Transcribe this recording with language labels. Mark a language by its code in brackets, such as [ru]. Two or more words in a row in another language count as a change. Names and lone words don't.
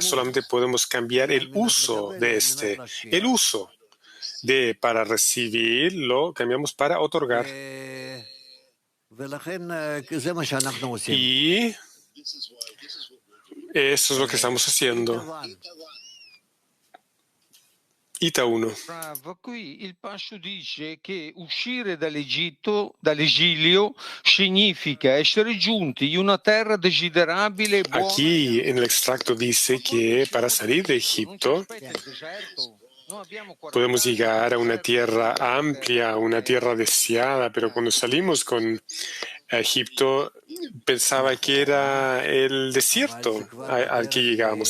[es] Solamente podemos cambiar el uso de este. El uso de para recibir lo cambiamos para otorgar. Y eso es lo que estamos haciendo. Ita 1. [it] Qui il Pashu dice che uscire dall'esilio significa essere giunti in una terra desiderabile. [es] Aquí en el extracto dice que para salir de Egipto podemos llegar a una tierra amplia, una tierra deseada, pero cuando salimos con Egipto pensaba que era el desierto al que llegábamos.